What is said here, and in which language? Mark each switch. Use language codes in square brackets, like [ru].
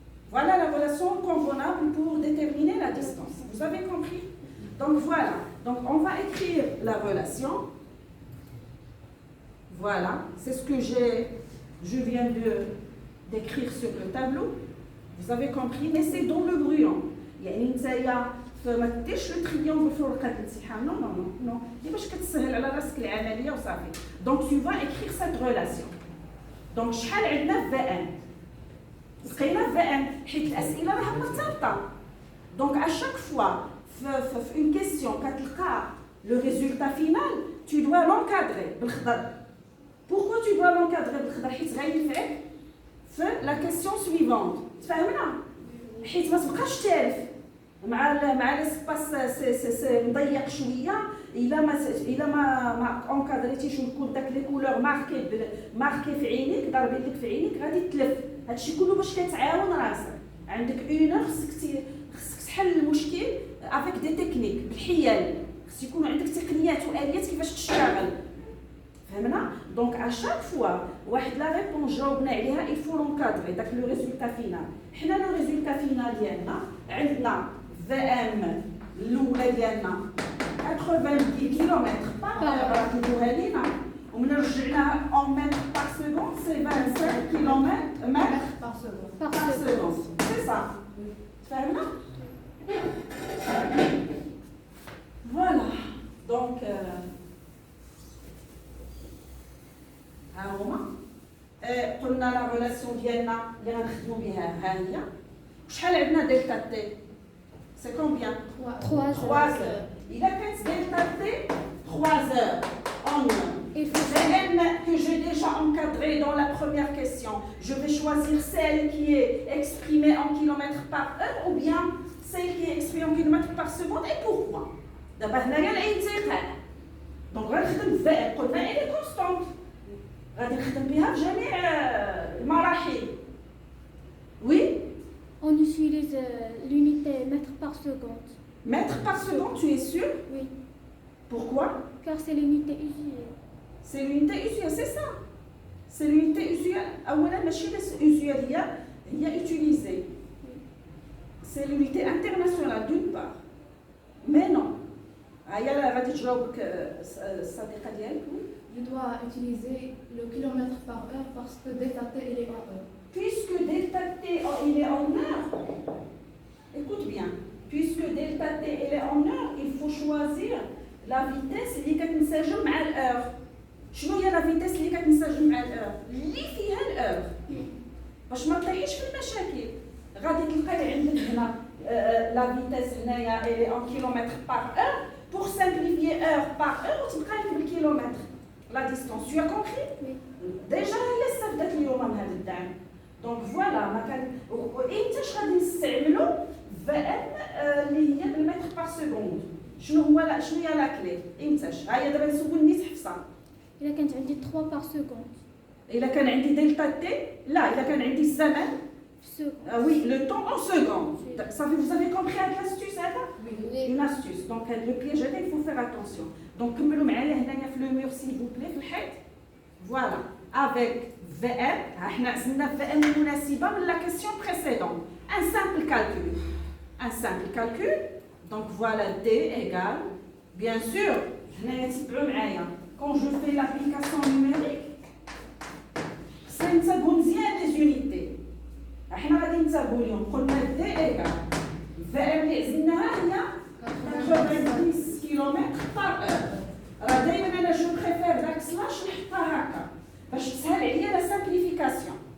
[fr] Voilà la relation convenable pour déterminer la distance. Vous avez compris? Donc voilà. Donc on va écrire la relation. Voilà, c'est ce que je viens d'écrire sur le tableau. Vous avez compris, mais c'est dans le brouillon. [ar] يعني نتايا فما ديرش لو تريونغل في ورقه الامتحان. نو باش كتسهل على راسك العمليه وصافي. [fr] دونك tu vas écrire cette relation. [ar] دونك شحال عندنا في ان؟ لقينا في ان حيت الاسئله راها مرتبطه. [fr] دونك à chaque fois [ar] في [fr] une question [ar] كتلقى [fr] le résultat final, tu dois l'encadrer [ar] بالخضر. [fr] Pourquoi tu dois l'encadrer [ar] بالخضر؟ حيت غينفعك في [fr] la question suivante. [ar] تفهمنا؟ حيت ما تبقاش تعرف مع لاسباس مضيق شويه الا ما اونكادريتيش ويكون داك لي كولور ماركي في عينيك ضاربين لك في عينيك غادي تلف. هادشي كله باش كتعاون راسك. عندك اون خصك تحل المشكل افيك دي تكنيك بالحيل. خص يكون عندك تقنيات واليات كيفاش تشتغل. فهمنا؟ دونك ا شاك فوا واحد لا ريبونس جاوبنا عليها [fr] il faut l'encadrer [ar] داك لو ريزولتا فينال. حنا لو ريزولتا فينال ديالنا عندنا في ام الاولى ديالنا 90 كيلومتر بار راه كيدوها لينا ومن رجعناها اون متر بار سكوند سي 25 كيلومتر متر بار سكوند. [fr] سي صا. [ar] فهمنا؟ [fr] Voilà. Donc [ar] ها هما قلنا لا ريلاسيون ديالنا اللي غنخدموا بها ها هي شحال عندنا دلتا تي سي كومبيان 3 [fr] 3 heures [ar] الا كانت دلتا تي [fr] 3 heures en VM que j'ai déjà encadré dans la première question, je vais choisir celle qui est exprimée en kilomètres par heure ou bien celle qui est exprimée en kilomètres par seconde et pourquoi. D'abord, on a l'intégral. Donc, on va faire [ar] قلنا [fr] elle est constante. [ar] غادي نخدم بها في جميع المراحل. [fr] Oui. On utilise l'unité mètre par seconde. Mètre par seconde, tu es sûr? Oui. Pourquoi? Car c'est l'unité usuelle. C'est l'unité usuelle, c'est ça. C'est l'unité usuelle. [ar] أولا ماشي usuelle هي utilisée. [fr] C'est l'unité internationale d'une part. Mais non. [ar] هيا غادي تجاوبك الصديقة ديالك. [fr] Je dois utiliser le kilomètre par heure parce que delta T il est en heure. Puisque delta T il est en heure, écoute bien, puisque delta T il est en heure, il faut choisir la vitesse [ar] اللي كتنسجم مع [fr] الheure. [ar] شنو هي لا فيتيس اللي كتنسجم مع الheure؟ اللي فيها الheure. باش ما تطيحيش في المشاكل. غادي تلقاي عندك هنا لا فيتيس هنايا [fr] elle est en kilomètres par heure. Pour simplifier heure par heure, [ar] وتبقى لك بالكيلومتر. [fr] La distance, tu as compris? Oui. [ar] Déjà هي استفدت اليوم من هذا الدعم. دونك فوالا ما كان امتاش غادي نستعملوا VM اللي هي بالمتر بار سكوند. شنو هي لا كلي؟ امتاش؟ ها هي دابا نسولني حفصه. إذا كانت عندي 3 [fr] par seconde. [ar] إذا كان عندي دلتا تي لا إذا كان عندي الزمن. [fr] Oui, le temps en secondes. Ça vous avez compris l'astuce هذا؟ Une astuce. Donc le piège هذا il faut faire attention. [ar] Donc كملوا معايا هنايا في لو مور [fr] s'il vous plaît [ar] في الحيط. [fr] Voilà. Avec VM, [ar] احنا عزلنا VM المناسبة من [fr] la question précédente. Un simple calcul. Un simple calcul. Donc voilà D égale, bien sûr, [ar] هنايا تبعوا معايا. [fr] Quand je fais l'application numérique, c'est [ar] نتبعوا مزيان [fr] les unités. [ar] احنا غادي نتبعوا اليوم قلنا D égale VM اللي عزلناها هي 90 كيلومتر [fr] par heure. [ar] راه دايما انا جو بريفير داك سلاش نحطها هكا باش تسهل عليا لا سامبليفيكاسيون.